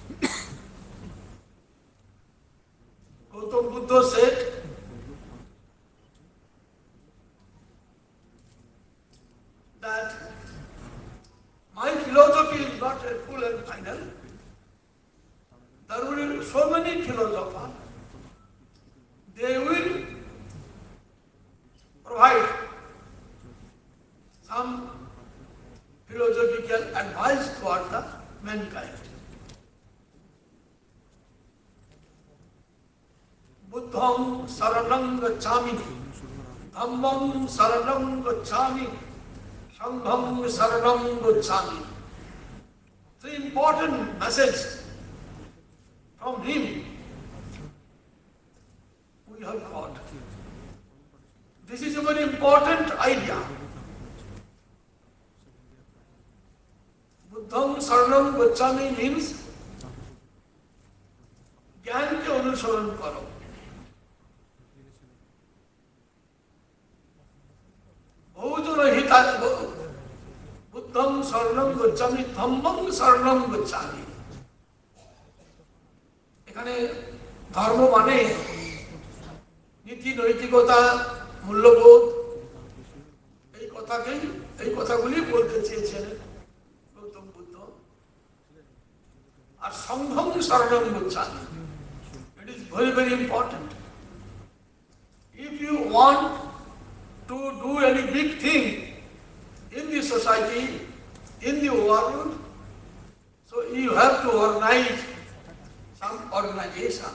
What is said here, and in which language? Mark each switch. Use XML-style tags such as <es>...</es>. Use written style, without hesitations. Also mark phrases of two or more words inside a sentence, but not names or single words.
<en>Gautam Buddha said, that my philosophy is not a full and final. There will be so many philosophers, they will provide some philosophical advice toward the mankind.</en> <pi>Buddham saranam gacchami, dhammam saranam gacchami, sangham saranam gacchami.</pi> <en>Three important messages from him we have got. This is a very important idea.</en> <pi>Buddham saranam gacchami</pi> <en>means</en> <hi>ज्ञान के अनुसरण करो.</hi> <pi>बहुजन हिता बुद्धम शरणम गच्छामि धम्मम शरणम गच्छामि.</pi> <bn>এখানে ধর্ম মানে নীতি নৈতিকতা মূল্যবোধ এই কথাগুলি বলতে চেয়েছেন গৌতম বুদ্ধ.</bn> <pi>আর সংঘম শরণম গচ্ছামি,</pi> <en>it is very very important. If you want to do any big thing in the society, in the world, so you have to organize some organization.</en>